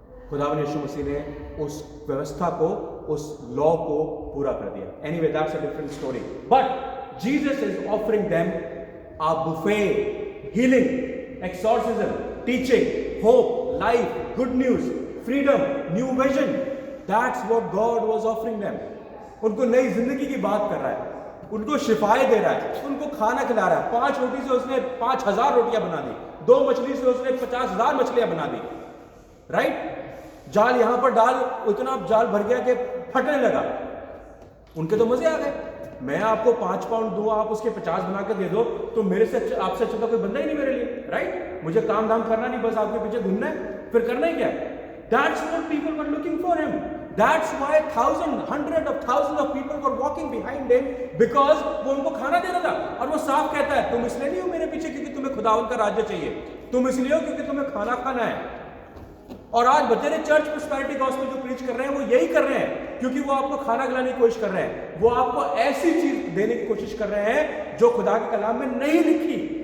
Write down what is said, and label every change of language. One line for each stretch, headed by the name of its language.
Hindi: खुदावंद यीशु मसीह ने उस व्यवस्था को, उस लॉ को पूरा कर दिया।
English: Anyway that's a different story, but Jesus is offering them a buffet, healing, exorcism, teaching, hope, life, good news, freedom, new vision. That's what God was offering them.
Hindi: उनको नई जिंदगी की बात कर रहा है, उनको शिफाएं दे रहा है, उनको खाना खिला रहा है। 5 रोटी से उसने 5000 रोटियां बना दी, 2 मछली से उसने 50,000 मछलियां बना दी, राइट। जाल यहां पर डाल, इतना जाल भर गया कि फटने लगा। उनके तो मजे आ गए। मैं आपको 5 पाउंड दूं, आप उसके 50 बना के दे दो, तो मेरे से आपसे अच्छा तो कोई बंदा ही नहीं मेरे लिए, राइट। मुझे काम धाम करना नहीं, बस आपके पीछे घूमना है, फिर करना ही क्या है।
English: That's what people were looking for him. That's why hundreds of thousands of people were walking behind him, because
Hindi: वो उनको खाना दे रहा था। और वो साफ कहता है, तुम इसलिए नहीं हो मेरे पीछे क्योंकि तुम्हें खुदावंद का राज्य चाहिए, तुम इसलिए हो क्योंकि तुम्हें खाना खाना है। और आज बतेरे चर्च प्रॉस्पेरिटी गॉस्पेल जो प्रीच कर रहे हैं वो यही कर रहे हैं, क्योंकि वो आपको खाना खिलाने की कोशिश कर रहे हैं, वो आपको ऐसी चीज देने की कोशिश कर रहे हैं जो खुदा के कलाम में नहीं लिखी।